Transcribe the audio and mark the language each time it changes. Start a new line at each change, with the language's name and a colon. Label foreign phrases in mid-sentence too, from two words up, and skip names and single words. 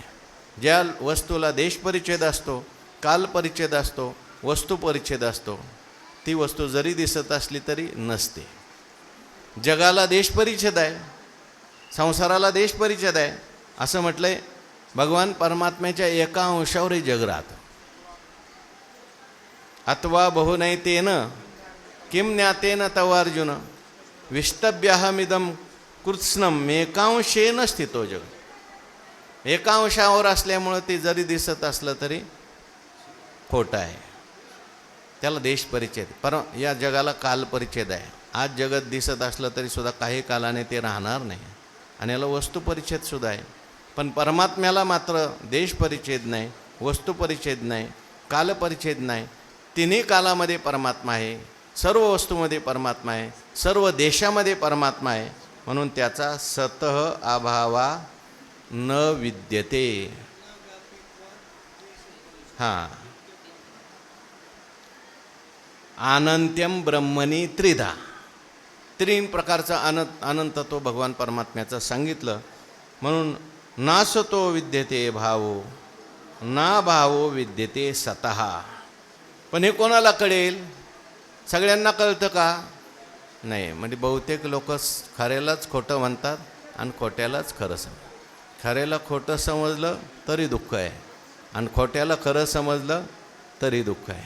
Marathi: ज्या वस्तूला देश परिच्छेद असतो, काल परिच्छेद असतो, वस्तू परिच्छेद असतो, ती वस्तू जरी दिसत असली तरी नसते. जगाला देश परिच्छेद आहे, संसाराला देश परिच्छेद आहे. असं म्हटलंय भगवान परमात्म्याच्या एका अंशावरही जग राहतं.
Sanskrit: अथवा बहुनैतेन किम ज्ञातेन तव अर्जुन विष्टभ्यहमिदं कृत्स्नम एकांशेन स्थितो जग.
Marathi: एका अंशावर असल्यामुळं ते जरी दिसत असलं तरी खोटं आहे. त्याला देश परिच्छेद. पर या जगाला काल परिच्छेद आहे. आज जगत दिसत असलं तरी सुद्धा काही कालाने ते राहणार नाही. आणि याला वस्तू परिच्छेद सुद्धा आहे. पण परमात्म्याला मात्र देश परिच्छेद नाही, वस्तू परिच्छेद नाही, काल परिच्छेद नाही. तिन्ही कालामध्ये परमात्मा आहे, सर्व वस्तूमध्ये परमात्मा आहे, सर्व देशामध्ये परमात्मा आहे. म्हणून त्याचा
Sanskrit: सतः अभावा न विद्यते. हां, अनंत्यम ब्रह्मणी त्रिधा.
Marathi: तीन प्रकारचा अनंतत्व भगवान परमात्म्याचं सांगितलं.
Sanskrit: म्हणून नासतो विद्यते भावो ना भावो विद्यते सतः.
Marathi: पण हे कोणाला कळेल? सगळ्यांना कळतं का? नाही. म्हणजे बहुतेक लोक खऱ्यालाच खोटं म्हणतात आणि खोट्यालाच खरं समजतात. खऱ्याला खोटं समजलं तरी दुःख आहे आणि खोट्याला खरं समजलं तरी दुःख आहे.